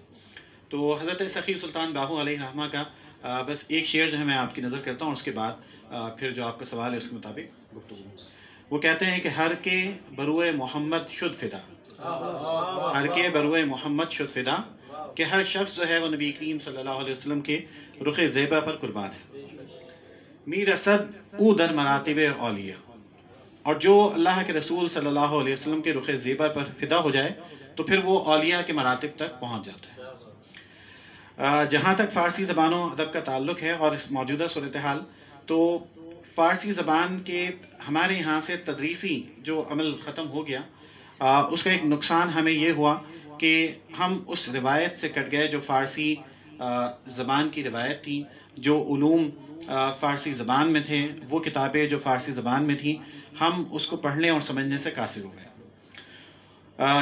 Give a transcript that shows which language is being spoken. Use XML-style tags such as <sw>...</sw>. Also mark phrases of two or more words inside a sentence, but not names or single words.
<ur>تو حضرت سخی سلطان باہو</ur> <ar>علیہ رحمہ</ar> <ur>کا بس ایک شعر جو ہے میں آپ کی نظر کرتا ہوں، اس کے بعد پھر جو آپ کا سوال ہے اس کے مطابق گفتگو. وہ کہتے ہیں کہ</ur> <fa>ہر کے بروئے محمد شد فدا، ہر کے بروئے محمد شد فدا،</fa> <ur>کہ ہر شخص جو ہے وہ نبی کریم</ur> <ar>صلی اللہ علیہ وسلم</ar> <ur>کے رخ زیبا پر قربان ہے.</ur> <fa>میر اسد او در مراتب اولیاء،</fa> <ur>اور جو اللہ کے رسول</ur> <ar>صلی اللہ علیہ وسلم</ar> <ur>کے رخ زیبا پر فدا ہو جائے تو پھر وہ اولیاء کے مراتب تک پہنچ جاتا ہے. جہاں تک فارسی زبان و ادب کا تعلق ہے اور موجودہ صورتحال، تو فارسی زبان کے ہمارے یہاں سے تدریسی جو عمل ختم ہو گیا، اس کا ایک نقصان ہمیں یہ ہوا کہ ہم اس روایت سے کٹ گئے جو فارسی زبان کی روایت تھی، جو علوم فارسی زبان میں تھے، وہ کتابیں جو فارسی زبان میں تھیں، ہم اس کو پڑھنے اور سمجھنے سے قاصر ہو گئے.</ur>